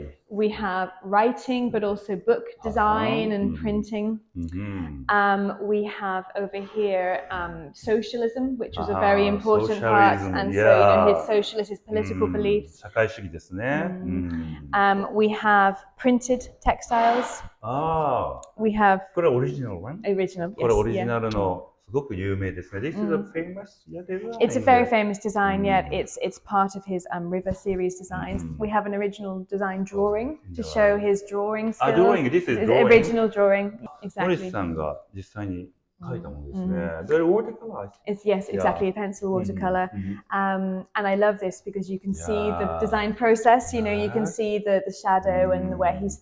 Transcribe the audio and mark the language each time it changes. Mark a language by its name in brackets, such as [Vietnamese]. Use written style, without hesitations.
[English] We have writing, but also book design and printing. We have over here socialism, which was a very important part. And so, you know, his socialist, his political beliefs. [Japanese] 社会主義ですね。 [English] We have printed textiles. We have [Japanese] これオリジナル [English] one? Original. [Japanese] これオリジナルのすごく有名ですね。 [English] This is a famous design. It's a very famous design, yeah. It's part of his River series designs. We have an original design drawing to show his drawing skills. Drawing, this is drawing. Original drawing, [Japanese] モリ [English] exactly. [Japanese] スさんが実際に描いたものですね。 [English] They're watercolors. Yes, exactly, a pencil watercolor. And I love this because you can see the design process. You know, you can see the shadow and where he's